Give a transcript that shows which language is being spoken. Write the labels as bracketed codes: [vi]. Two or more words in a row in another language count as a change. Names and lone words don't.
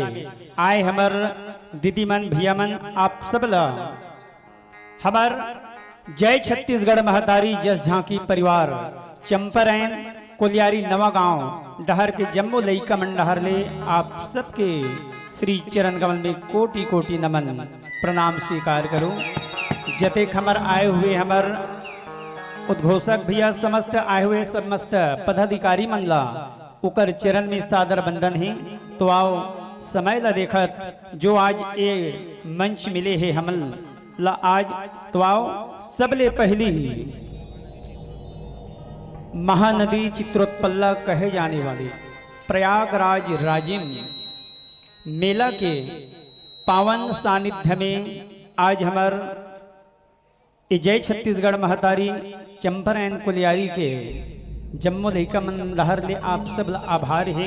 [hne] आए हमर दीदी मन भैया मन आप सब ला हमर जय छत्तीसगढ़ महतारी जस झांकी परिवार चंपरैन कोलियारी नवा गांव डहर के जम्मू लईका मंडहर ले आप सबके श्री चरण कमल में कोटि कोटि नमन प्रणाम स्वीकार करूं। जते खमर आए हुए हमर उद्घोषक भैया समस्त आए हुए समस्त पदाधिकारी मनला उकर चरण में सादर बंदन है। तो आओ समय ला देखत जो आज ये मंच मिले है हम ला आज तो आओ सबले पहली महानदी चित्रोत्पल्ला कहे जाने वाली प्रयागराज राजिम मेला के पावन सानिध्य में आज हमार जय छत्तीसगढ़ महतारी चंपरैन कुलियारी के जम्मू लहिका मन लहर ले आप सब आभार है।